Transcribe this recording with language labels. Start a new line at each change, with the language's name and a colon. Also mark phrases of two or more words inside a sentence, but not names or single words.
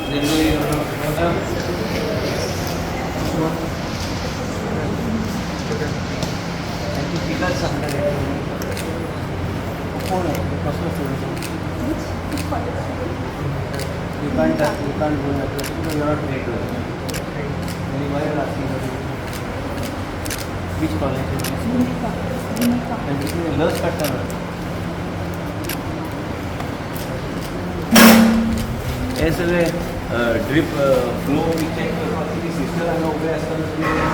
English: Then you You can't go that way because you are not trained to it. Then why are you asking for it? Which college is this? And this is a nurse pattern.
Konkani: ऐसे
English: drip flow
Konkani: भी चेक करपाची सिस्टर हांगा उबे आसतना